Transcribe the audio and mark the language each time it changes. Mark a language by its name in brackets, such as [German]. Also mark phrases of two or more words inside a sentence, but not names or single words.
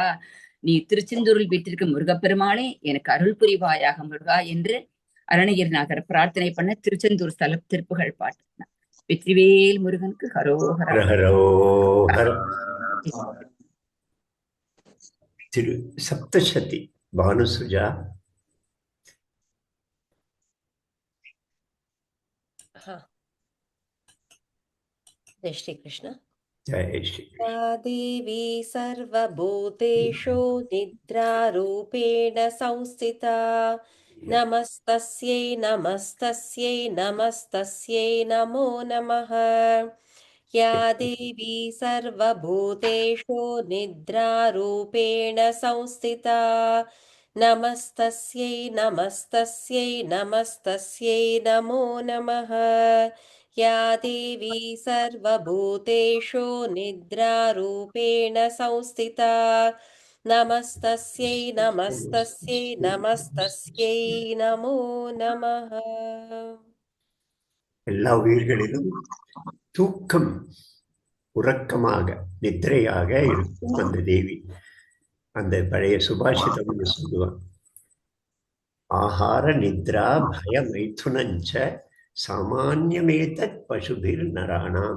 [Tamil] நீ திருச்செந்தூரில் வீட்டிற்கு முருகப்பெருமானே எனக்கு அருள் புரிவாயாக முருகா என்று அருணகிரிநாதர் பிரார்த்தனை பண்ண திருச்செந்தூர் ஸ்தல திருப்புகழ் பாட்டு. வெற்றிவேல் முருகனுக்கு ஹரோஹர. திரு சப்தசதி பானுசுஜா. [Hindi] जय श्री कृष्ण. जय श्री [Sanskrit] या देवी सर्वभूतेषु निद्रारूपेण संस्थिता नमस्तस्यै नमस्तस्यै नमस्तस्यै नमो नमः. या देवी सर्वभूतेषु निद्रारूपेण संस्थिता नमस्तस्यै नमस्तस्यै नमस्तस्यै नमो नमः. या देवी सर्वभूतेषु निद्रारूपेण संस्थिता नमस्तस्यै नमस्तस्यै नमस्तस्यै नमो नमः. [Tamil] எல்லா உயிர்களிலும் தூக்கம், உறக்கமாக, நித்திரையாக இருக்கும் அந்த தேவி. அந்த பழைய சுபாஷிதம்னு சொல்லுவான். [Sanskrit] आहार निद्रा भय मैथुनञ्च सामान्यमेतत् पशुभिर् नराणाम्.